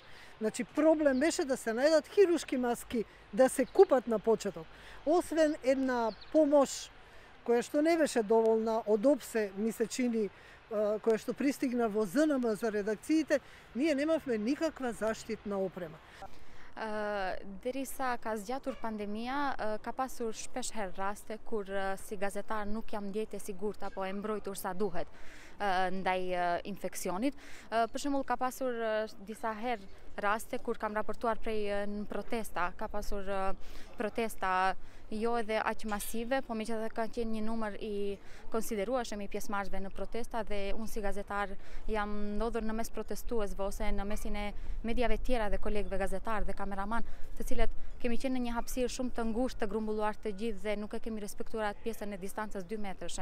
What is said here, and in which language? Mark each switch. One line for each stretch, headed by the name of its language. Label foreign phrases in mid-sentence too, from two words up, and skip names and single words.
Macedonian: Значи, проблем беше да се најдат хируршки маски, да се купат на почеток. Освен една помош која што не беше доволна од ОПСЕ, ми се чини, која што пристигна во ЗНМ за редакциите, ние немавме никаква заштитна опрема.
Albanian: Derisa ka zgjatur pandemia, ka pasur shpesh herë raste kur si gazetar nuk jam ndjetë e sigurt apo e mbrojtur sa duhet ndaj infeksionit. Për shembull, ka pasur disa herë raste kur kam raportuar prej në protesta, ka pasur protesta jo edhe aq masive, po megjithatë ka qenë një numër i konsiderueshëm i pjesëmarrësve në protesta dhe unë si gazetar jam ndodhur në mes protestuesve ose në mesin e mediave tjera dhe kolegëve gazetar dhe kameraman, të cilët kemi qenë në një hapësirë shumë të ngushtë, të grumbulluar të gjithë dhe nuk e kemi respektuar atë pjesën e distancës 2 metrëshe.